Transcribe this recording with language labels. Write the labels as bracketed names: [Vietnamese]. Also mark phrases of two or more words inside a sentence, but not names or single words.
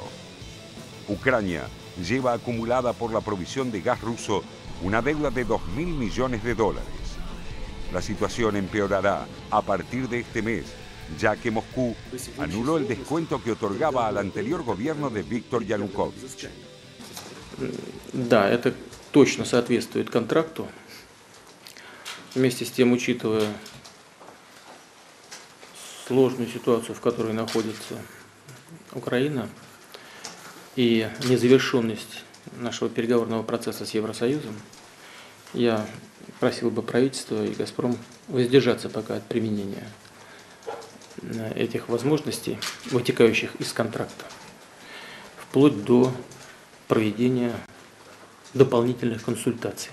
[Spanish] Ucrania lleva acumulada por la provisión de gas ruso una deuda de 2.000 millones de dólares. La situación empeorará a partir de este mes, ya que Moscú anuló el descuento que otorgaba al anterior gobierno de Víktor Yanukovych. [Russian] Да, это точно соответствует контракту. Вместе с тем, учитывая сложную ситуацию, в которой находится Украина, и незавершенность нашего переговорного процесса с Евросоюзом, я просил бы правительство и «Газпром» воздержаться пока от применения этих возможностей, вытекающих из контракта, вплоть до проведения дополнительных консультаций.